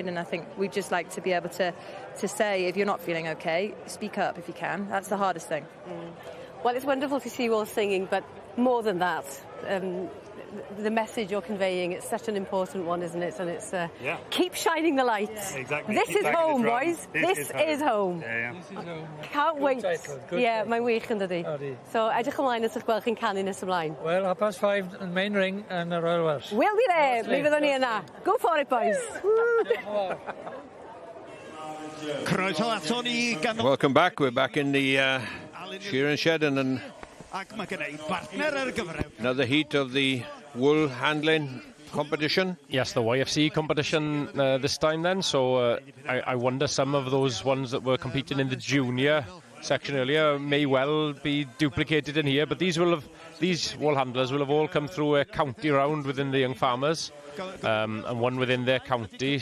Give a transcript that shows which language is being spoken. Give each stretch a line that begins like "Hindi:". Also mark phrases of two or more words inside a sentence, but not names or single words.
English: And I think we'd just like to be able to say, if you're not feeling okay, speak up if you can. That's the hardest thing. Well, it's wonderful to see you all singing, but more than that, the message you're conveying, it's such an important one, isn't it? And it's keep shining the light. Exactly. This is home, boys. This is home. This is home. Can't wait.
Welsh: Mae'n wych yn dydi. So, edrych ymlaen at eich gweld chi'n canu nes ymlaen. Well, 5:30 yn
English: main ring
Welsh: yn y Royal Welsh.
English: We'll be there.
Welsh: Mi fyddwn ni yna.
English: Go for it, boys. Welcome back. We're back in the shearing shed and another heat of the wool handling competition. Yes, the YFC competition this time then. So I wonder some of those ones that were competing in the junior section earlier may well be duplicated in here, but these wool handlers will have all come through a county round within the young farmers, and one within their county.